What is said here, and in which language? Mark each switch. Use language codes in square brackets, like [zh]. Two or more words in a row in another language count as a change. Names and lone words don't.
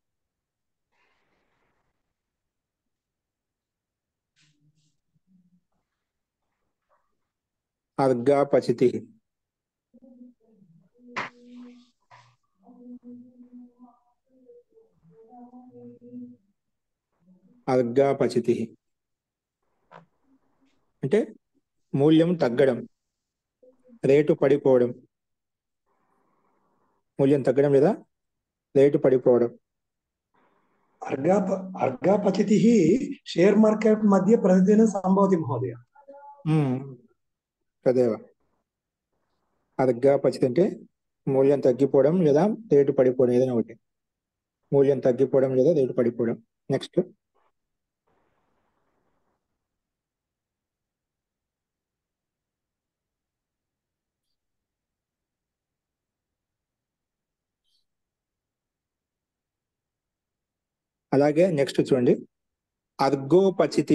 [te] అర్గాపచితి, అర్గాపచితి అంటే మూల్యం తగ్గడం, రేటు పడిపోవడం, మూల్యం తగ్గడం లేదా రేటు పడిపోవడం. [sa] अर्गापचितिः [en] share market [sa] मध्ये प्रतिदिनं सम्भवति महोदय। [te] తదేవ అర్గాపచితి అంటే మూల్యం తగ్గిపోవడం లేదా రేటు పడిపోవడం, ఏదైనా ఒకటి, మూల్యం తగ్గిపోవడం లేదా రేటు పడిపోవడం. నెక్స్ట్ అలాగే నెక్స్ట్ చూడండి, అర్గోపచితి.